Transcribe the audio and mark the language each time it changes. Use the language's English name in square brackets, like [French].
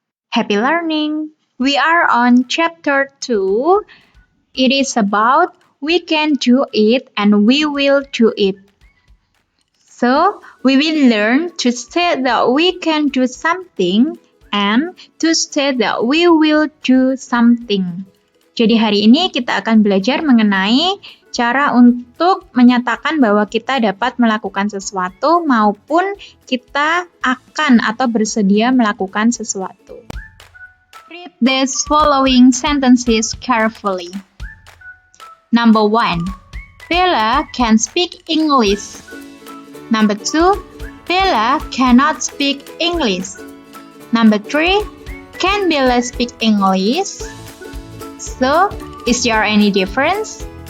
[English] Happy learning! We are on chapter 2. It is about we can do it and we will do it. So, we will learn to state that we can do something and to state that we will do something. [Indonesian] Jadi hari ini kita akan belajar mengenai cara untuk menyatakan bahwa kita dapat melakukan sesuatu maupun kita akan atau bersedia melakukan sesuatu. [English] Read these following sentences carefully. Number 1. Bella can speak English. Number 2. Bella cannot speak English. Number 3. Can Bella speak English? So, is there any difference?